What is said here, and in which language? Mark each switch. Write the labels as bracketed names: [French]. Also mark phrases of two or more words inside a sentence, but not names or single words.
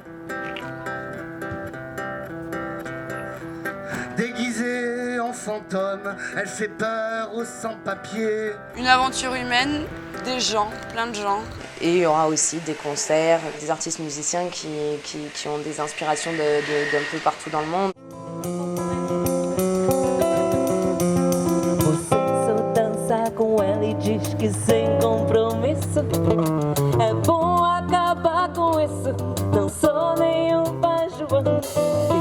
[French] Déguisée en fantôme, elle fait peur aux sans-papiers. Une aventure humaine, des gens, plein de gens. Et il y aura aussi des concerts, des artistes musiciens qui ont des inspirations d'un peu partout dans le monde. [Portuguese] Com ela e diz que sem compromisso é bom acabar com isso. Não sou nenhum pajubão.